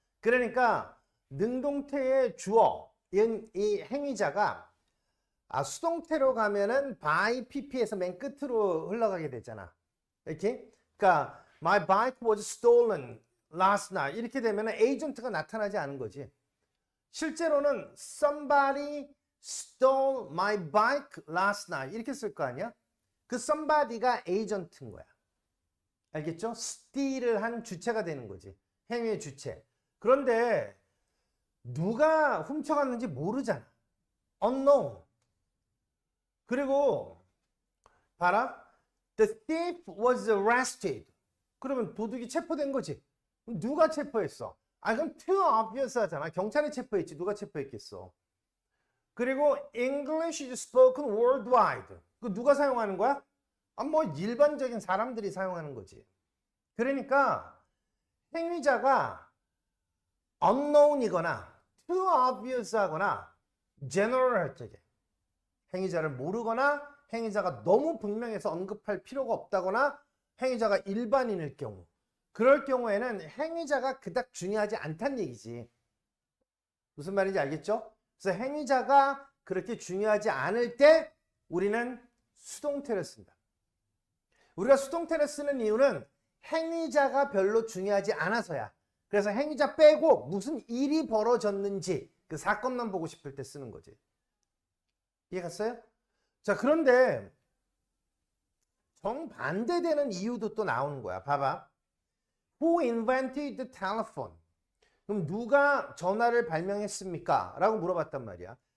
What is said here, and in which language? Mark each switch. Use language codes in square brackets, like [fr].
[ko] 그러니까 능동태의 주어, 이 행위자가 수동태로 가면은 by pp에서 맨 끝으로 흘러가게 되잖아. 이렇게. 그러니까 [en] my bike was stolen last night [ko] 이렇게 되면은 agent가 나타나지 않은 거지. 실제로는 [en] somebody stole my bike last night [ko] 이렇게 쓸 거 아니야? 그 somebody가 agent인 거야. 알겠죠? steal을 한 주체가 되는 거지. 행위의 주체. 그런데 누가 훔쳐갔는지 모르잖아. unknown. 그리고 봐라. [en] The thief was arrested. [ko] 그러면 도둑이 체포된 거지. 누가 체포했어? 그럼 [en] too obvious [ko] 하잖아. 경찰이 체포했지. 누가 체포했겠어? 그리고 [en] English is spoken worldwide. [ko] 그 누가 사용하는 거야? 뭐 일반적인 사람들이 사용하는 거지. 그러니까 행위자가 unknown이거나 [en] too obvious [ko] 하거나 general 할 적에, 행위자를 모르거나 행위자가 너무 분명해서 언급할 필요가 없다거나 행위자가 일반인일 경우, 그럴 경우에는 행위자가 그닥 중요하지 않다는 얘기지. 무슨 말인지 알겠죠? 그래서 행위자가 그렇게 중요하지 않을 때 우리는 수동태를 쓴다. 우리가 수동태를 쓰는 이유는 행위자가 별로 중요하지 않아서야. 그래서 행위자 빼고 무슨 일이 벌어졌는지 그 사건만 보고 싶을 때 쓰는 거지. 이해갔어요? 자, 그런데 정반대되는 이유도 또 나오는 거야. 봐봐. [en] Who invented the telephone? [ko] 그럼 누가 전화를 발명했습니까? 라고 물어봤단 말이야.